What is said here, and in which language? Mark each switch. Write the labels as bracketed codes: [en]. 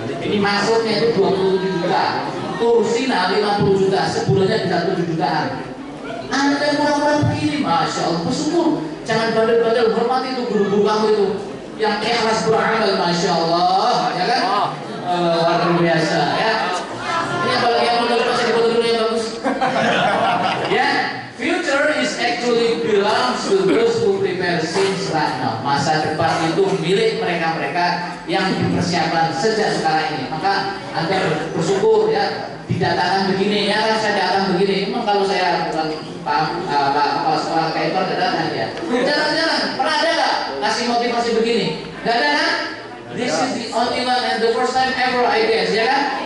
[id] Ini masuknya itu 27 juta. Tursina 50 juta, sebulannya bisa 7 jutaan. Anda murah-murah begini, masya Allah, bersyukur. Jangan bandel-bandel, hormati itu guru-guru kamu itu yang ikhlas beramal, masya Allah, ya kan? Luar biasa, ya. Ini apalagi yang mau baca di foto dulu yang bagus. [en] Ya, future is actually belongs to those who prepare since right now. [id] Masa depan itu milik mereka-mereka yang dipersiapkan sejak sekarang ini. Maka Anda bersyukur ya, didatangkan begini ya, kan saya datang begini. Memang kalau saya bukan Pak kepala sekolah kayak itu ada datang ya. Jarang-jarang. Pernah ada nggak kasih motivasi begini? Nggak ada kan? [en] This is the only one and the first time ever I guess, [id] ya kan?